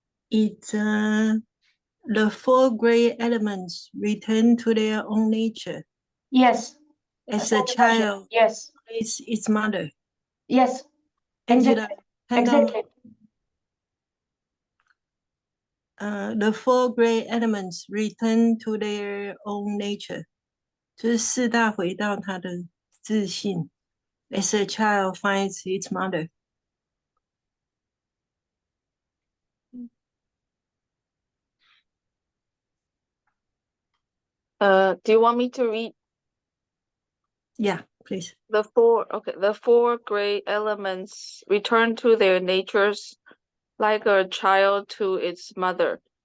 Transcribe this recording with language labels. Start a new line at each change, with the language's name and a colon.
English: It's the four great elements return to their own nature. Yes. As a child, Yes. it's its mother. Yes. Angela, Exactly. The four great elements return to their own nature.
Chinese: 就是四大回到它的自性。
English: As a child finds its mother. Do you want me to read? Yeah, please. The four great elements return to their natures like a child to its mother.